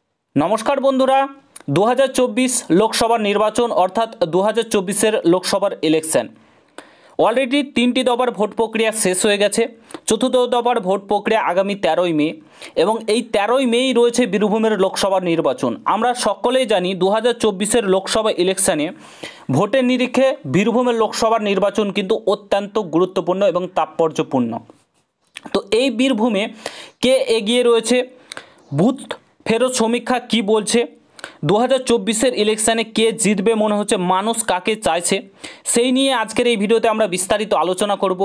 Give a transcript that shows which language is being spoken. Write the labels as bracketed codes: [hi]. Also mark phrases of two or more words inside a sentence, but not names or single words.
[bn] নমস্কার বন্ধুরা 2024 লোকসভা নির্বাচন অর্থাৎ 2024 লোকসভার ইলেকশন অলরেডি 3টি দফার ভোট প্রক্রিয়া শেষ হয়ে গেছে। চতুর্থ দফার ভোট প্রক্রিয়া আগামী 13 মে এবং এই 13 মেই রয়েছে বীরভূমের লোকসভা নির্বাচন। আমরা সকলেই জানি 2024 লোকসভা ইলেকশনে ভোটের নিরিখে বীরভূমের লোকসভা নির্বাচন কিন্তু অত্যন্ত গুরুত্বপূর্ণ এবং তাৎপর্যপূর্ণ। তো এই বীরভূমে কে এগিয়ে রয়েছে, বুথ ফেরত সমীক্ষা কি বলছে, 2024 ইলেকশনে কে জিতবে মনে হচ্ছে, মানুষ কাকে চাইছে, সেই নিয়ে আজকের এই ভিডিওতে আমরা বিস্তারিত আলোচনা করব।